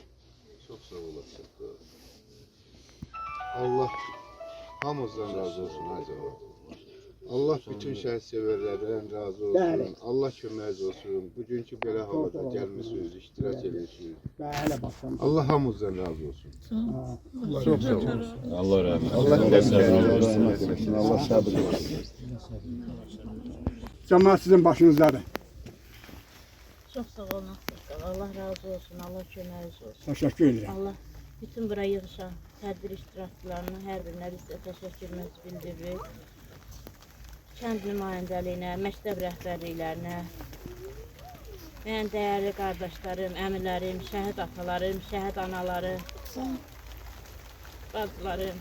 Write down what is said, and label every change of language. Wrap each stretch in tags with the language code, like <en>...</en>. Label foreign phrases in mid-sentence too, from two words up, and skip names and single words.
<az>Çok sağ olasın. Allah hamımızdan razı olsun Hacı Ağa. Allah bütün şəhid sevərlərdən razı olsun. Bəli. Allah köməyiniz olsun. Bugünkü belə havada gəlmişsiniz, iştirak edirsiniz. Bəli, baxsam. Allah hamımızdan razı olsun. Çok sağ olun. Allah rahmet Allah eylesin. eylesin. Allah sabır versin. Cəmaat sizin başınızdadır. Çok sağ olun. Allah razı olsun. Allah köməyiniz olsun. Təşəkkür edirəm. Allah bütün bura yığışan tədbir iştirakçılarına hər birinə biz də təşəkkürümüzü bildiririk. Kənd nümayəndəliyinə, məktəb rəhbərliklərinə, mənim dəyərli qardaşlarım, əmilərim, şəhid atalarım, şəhid anaları, bacılarım.</az>